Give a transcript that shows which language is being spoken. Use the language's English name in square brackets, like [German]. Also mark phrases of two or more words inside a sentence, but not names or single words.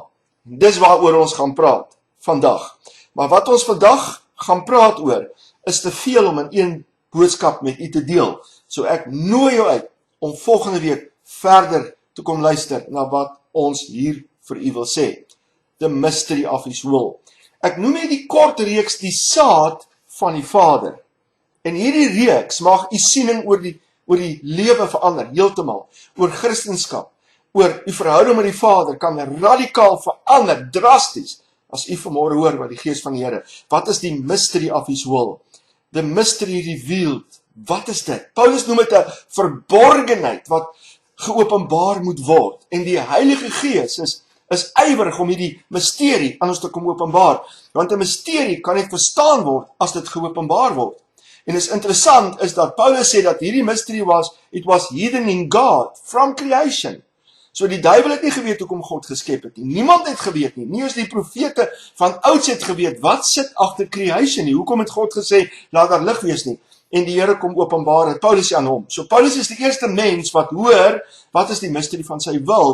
[Afrikaans] Dis waaroor ons gaan praat vandag. Maar wat ons vandag gaan praat oor, is te veel om in een boodskap met u te deel. So ek nooi jou uit om volgende week verder te kom luister na wat ons hier vir u wil sê. [English] The mystery of his will. [Afrikaans] Ek noem hierdie kort reeks die saad van die Vader. En hierdie reeks mag u siening oor die lewe verander, heeltemal. Oor Christendom, oor u verhouding met die Vader kan radikaal verander, drasties, as u vanmôre hoor wat die Gees van die Here. Wat is die [English] mystery of his will? The mystery revealed. [Afrikaans] Wat is dit? Paulus noem dit 'n verborgenheid wat geopenbaar moet word. En die Heilige Gees is ywerig om hierdie misterie aan ons te kom openbaar. Want 'n misterie kan net verstaan word as dit geopenbaar word. En is interessant is dat Paulus sê dat hierdie [English] mystery it was hidden in God from creation. [Afrikaans] So die duiwel het nie geweet hoekom God geskep het nie. Niemand het geweet nie. Nie eens die profete van ouds het geweet wat sit agter creation nie. Hoekom het God gesê laat daar lig wees nie? En die Here kom openbaar dit. Paulus sê aan hom. So Paulus is die eerste mens wat hoor wat is die mystery van sy wil?